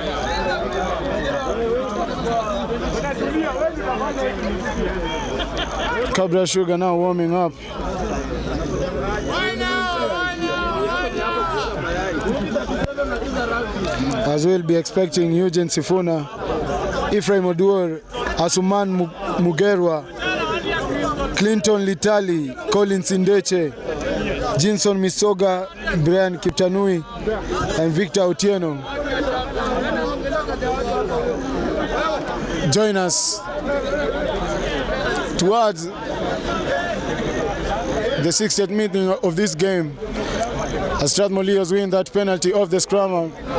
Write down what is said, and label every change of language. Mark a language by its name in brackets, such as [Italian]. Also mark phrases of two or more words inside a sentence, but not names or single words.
[English] Kabras Sugar now warming up. As we'll be expecting Eugene Sifuna, Ephraim Oduor, Asuman Mugerwa, Clinton Litali, Colin Sindeche, Jinson Misoga, Brian Kiptanui, and Victor Otieno. Join us towards the 60th minute of this game as Strathmore Leos win that penalty off the scrum.